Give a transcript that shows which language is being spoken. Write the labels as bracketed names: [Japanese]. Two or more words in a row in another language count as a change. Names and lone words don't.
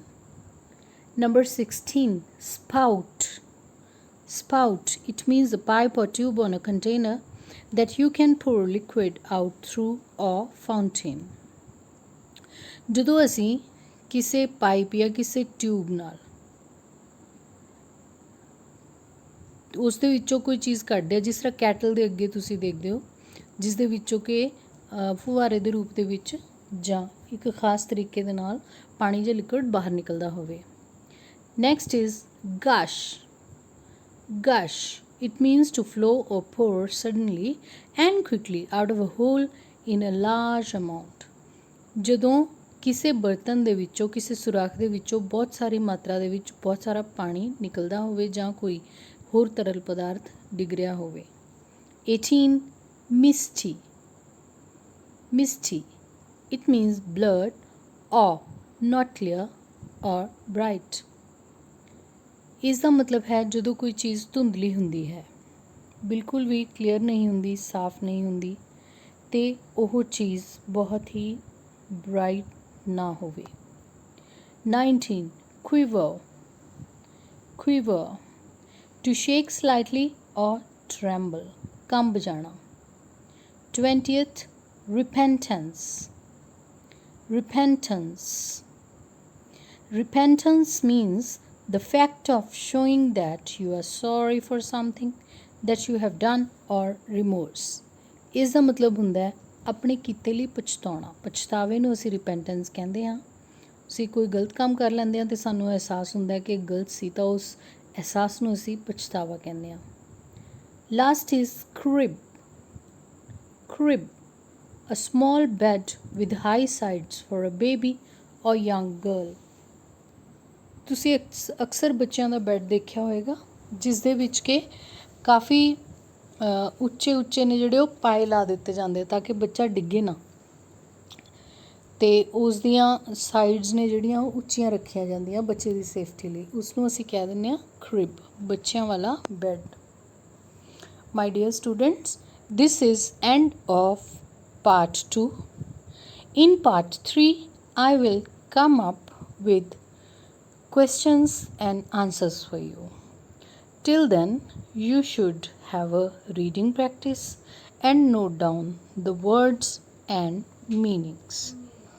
[English] ਨੰਬਰ 16 spout spout it means a pipe or tube on a container that you can pour liquid out through a fountain। [Punjabi] ਜਦੋਂ ਅਸੀਂ ਕਿਸੇ ਪਾਈਪ ਜਾਂ ਕਿਸੇ ਟਿਊਬ ਨਾਲ ਉਸ ਦੇ ਵਿੱਚੋਂ ਕੋਈ ਚੀਜ਼ ਕੱਢਦੇ ਆ, ਜਿਸ ਤਰ੍ਹਾਂ ਕੈਟਲ ਦੇ ਅੱਗੇ ਤੁਸੀਂ ਦੇਖਦੇ ਹੋ, ਜਿਸ ਦੇ ਵਿੱਚੋਂ ਕਿ ਫੁਹਾਰੇ ਦੇ ਰੂਪ ਦੇ ਵਿੱਚ ਜਾਂ ਇੱਕ ਖਾਸ ਤਰੀਕੇ ਦੇ ਨਾਲ ਪਾਣੀ ਜਾਂ ਲਿਕੁਇਡ ਬਾਹਰ ਨਿਕਲਦਾ ਹੋਵੇ। [English] Next is gush gush it means to flow or pour suddenly and quickly out of a hole in a large amount। [Punjabi] ਜਦੋਂ ਕਿਸੇ ਬਰਤਨ ਦੇ ਵਿੱਚੋਂ, ਕਿਸੇ ਸੁਰਾਖ ਦੇ ਵਿੱਚੋਂ ਬਹੁਤ ਸਾਰੀ ਮਾਤਰਾ ਦੇ ਵਿੱਚ ਬਹੁਤ ਸਾਰਾ ਪਾਣੀ ਨਿਕਲਦਾ ਹੋਵੇ ਜਾਂ ਕੋਈ ਹੋਰ ਤਰਲ ਪਦਾਰਥ ਡਿੱਗ ਰਿਹਾ ਹੋਵੇ। [English] 18 misty misty it means blurred or not clear or bright। [Punjabi] ਇਸ ਦਾ ਮਤਲਬ ਹੈ ਜਦੋਂ ਕੋਈ ਚੀਜ਼ ਧੁੰਦਲੀ ਹੁੰਦੀ ਹੈ, ਬਿਲਕੁਲ ਵੀ ਕਲੀਅਰ ਨਹੀਂ ਹੁੰਦੀ, ਸਾਫ਼ ਨਹੀਂ ਹੁੰਦੀ, ਅਤੇ ਉਹ ਚੀਜ਼ ਬਹੁਤ ਹੀ ਬ੍ਰਾਈਟ ਨਾ ਹੋਵੇ। [English] 19 quiver quiver to shake slightly or tremble, [Punjabi] ਕੰਬ ਜਾਣਾ। [English] 20th repentance repentance repentance means the fact of showing that you are sorry for something that you have done or remorse। [Punjabi] ਇਸ ਦਾ ਮਤਲਬ ਹੁੰਦਾ ਹੈ ਆਪਣੇ ਕੀਤੇ ਲਈ ਪਛਤਾਉਣਾ। ਪਛਤਾਵੇ ਨੂੰ ਅਸੀਂ ਰਿਪੈਂਟੈਂਸ ਕਹਿੰਦੇ ਹਾਂ। ਅਸੀਂ ਕੋਈ ਗਲਤ ਕੰਮ ਕਰ ਲੈਂਦੇ ਹਾਂ ਅਤੇ ਸਾਨੂੰ ਅਹਿਸਾਸ ਹੁੰਦਾ ਹੈ ਕਿ ਗਲਤ ਸੀ, ਤਾਂ ਉਸ ਅਹਿਸਾਸ ਨੂੰ ਅਸੀਂ ਪਛਤਾਵਾ ਕਹਿੰਦੇ ਹਾਂ। [English] Last is crib crib a small bed with high sides for a baby or young girl। [Punjabi] ਤੁਸੀਂ ਅਕਸਰ ਬੱਚਿਆਂ ਦਾ ਬੈੱਡ ਦੇਖਿਆ ਹੋਏਗਾ, ਜਿਸ ਦੇ ਵਿੱਚ ਕਿ ਕਾਫੀ ਉੱਚੇ ਨੇ ਜਿਹੜੇ ਉਹ ਪਾਏ ਲਾ ਦਿੱਤੇ ਜਾਂਦੇ ਤਾਂ ਕਿ ਬੱਚਾ ਡਿੱਗੇ ਨਾ, ਅਤੇ ਉਸ ਦੀਆਂ ਸਾਈਡਸ ਨੇ ਜਿਹੜੀਆਂ ਉਹ ਉੱਚੀਆਂ ਰੱਖੀਆਂ ਜਾਂਦੀਆਂ ਬੱਚੇ ਦੀ ਸੇਫਟੀ ਲਈ। ਉਸ ਨੂੰ ਅਸੀਂ ਕਹਿ ਦਿੰਦੇ ਹਾਂ crib, ਬੱਚਿਆਂ ਵਾਲਾ ਬੈੱਡ। [English] My dear students, this is end of part 2. In part 3 I will come up with questions and answers for you. Till then you should have a reading practice and note down the words and meanings.